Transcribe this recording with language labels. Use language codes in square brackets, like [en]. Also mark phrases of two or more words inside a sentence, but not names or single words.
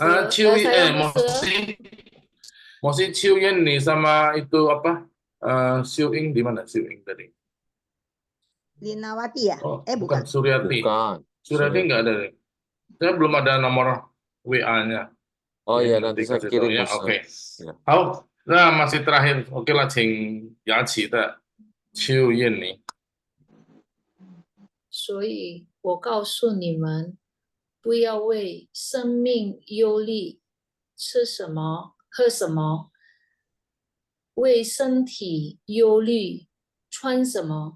[id] Masih Chiu Yeni sama itu apa? Xiu Ying di mana? Xiu Ying tadi. Linawati ya? Bukan Suryati. Bukan. Suryati nggak ada. Saya belum ada nomor WA-nya. Oh iya, nanti saya kirim. Ya, oke. Hao, nah masih terakhir. Oke lah, [zh] Qing Yaqi的Qiu Yinni。所以我告诉你们，不要为生命忧虑，吃什么，喝什么；为身体忧虑，穿什么。